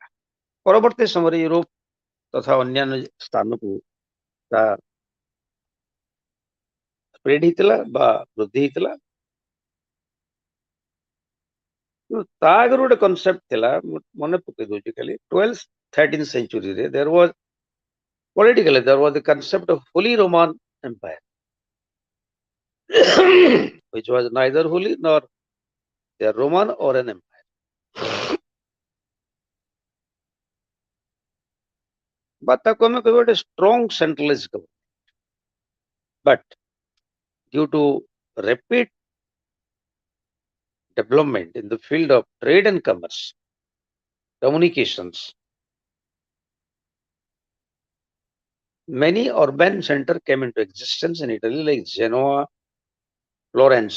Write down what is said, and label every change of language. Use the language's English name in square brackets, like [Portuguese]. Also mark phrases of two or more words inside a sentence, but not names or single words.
[Odia] ପରବର୍ତ୍ତୀ ସମୟରେ ୟୁରୋପ ତଥା ଅନ୍ୟାନ୍ୟ ସ୍ଥାନକୁ ତା ସ୍ପ୍ରେଡ ହେଇଥିଲା ବା ବୃଦ୍ଧି ହେଇଥିଲା। ତା ଆଗରୁ ଗୋଟେ କନସେପ୍ଟ ଥିଲା, ମନେ ପକେଇ ଦଉଛି ଖାଲି, [English] 12th 13th centuryରେ there was politically there was the concept of Holy Roman Empire which was neither holy nor a Roman or an empire. [Odia] But ତାକୁ ଆମେ କହିବା ଗୋଟେ [English] strong centralized government. But due to rapid development in the field of trade and commerce, communications, many urban centers came into existence in Italy like Genoa, Florence.